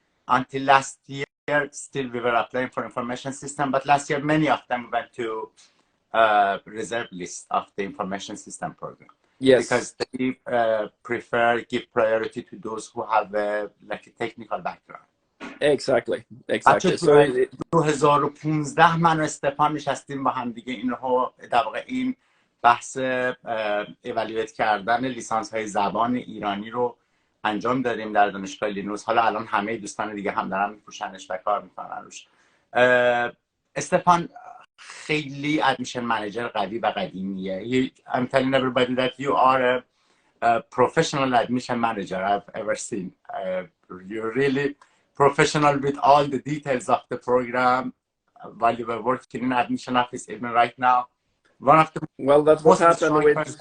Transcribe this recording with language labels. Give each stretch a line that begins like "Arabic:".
English: Until last year, still we were applying for information system, but last year many of them went to reserve list of the information system program. Yes, because they give priority to those who have like a technical background. Exactly.
Persian: So 2015 من و استفان نشستیم با هم دیگه اینو در واقع این بحث ایوالویت کردن لیسانس های زبان ایرانی رو انجام دادیم در دانشگاه لینئوس. حالا الان همه دوستان دیگه هم دارن میپوشنش و کار میکنن روش. استفان خیلی ادمیشن منیجر قوی و قدیمیه.
English: I'm telling everybody that you are a professional admission manager I've ever seen. You're really professional with all the details of the program while you were working in admission office even right now. One of the that's what happened